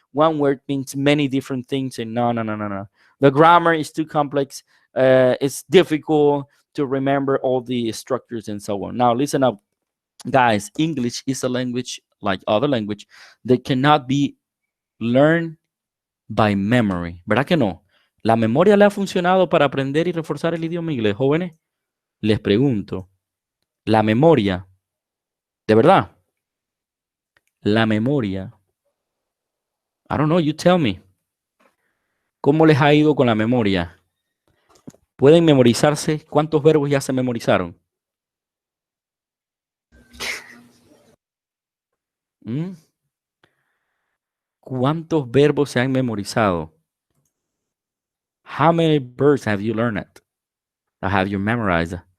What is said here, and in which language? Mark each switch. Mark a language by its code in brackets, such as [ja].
[en] One word means many different things, and no. The grammar is too complex. It's difficult to remember all the structures and so on. Now, listen up, guys. English is a language like other language that cannot be learned by memory. [es] ¿Verdad que no? ¿La memoria le ha funcionado para aprender y reforzar el idioma inglés, jóvenes? Les pregunto, la memoria, de verdad, la memoria, [en] I don't know, you tell me, [es] ¿cómo les ha ido con la memoria? ¿Pueden memorizarse? ¿Cuántos verbos ya se memorizaron? ¿Cuántos verbos se han memorizado? [en] How many verbs have you learned? Or have you memorized?